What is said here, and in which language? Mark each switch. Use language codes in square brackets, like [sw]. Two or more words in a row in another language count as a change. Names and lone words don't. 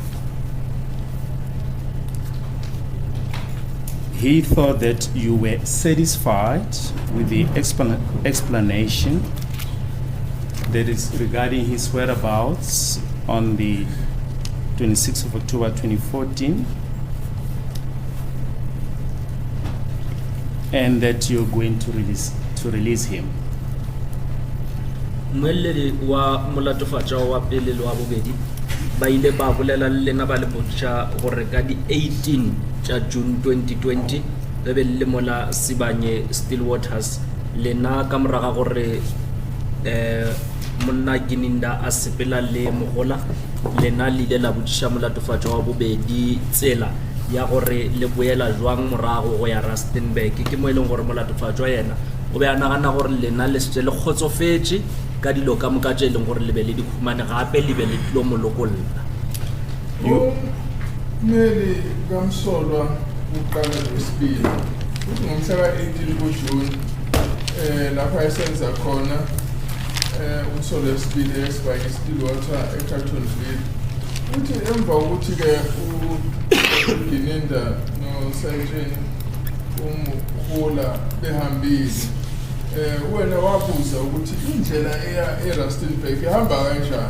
[en] He thought that you were satisfied with the explanation that is regarding his whereabouts on the 26th of October 2014, and that you're going to release him. [nso] Mwelele wa molatofatsa wa pele le wa bobedi ba ile ba bolela le lena ba le botša gore ka di 18 tša June 2020 re be le mola Sibanye Stillwaters lena ka moraga gore monna Gininda a sepela le Mogola lena le ile la botšiša molatofatsa wa bobedi tsela ya gore le boela jwang morago go ya Rustenburg. Ke mo eleng gore molatofatsa yena o be a nagana gore lena le se le kgotsofetse ka dilo ka moka tše eleng gore le be le di khumane gape le be le tlo molokolla. [zu] Meli kamsolwa uqala lesibili uthi ngomhla ka-18 kuJune lapha esenza khona umsolo wesibili eSibanye Stillwater eCarltonville, uthi emva kokuthi-ke uGininda noSergeant Mukhola behambile, wena wabuza ukuthi indlela eya eRustenburg ihamba kanjani.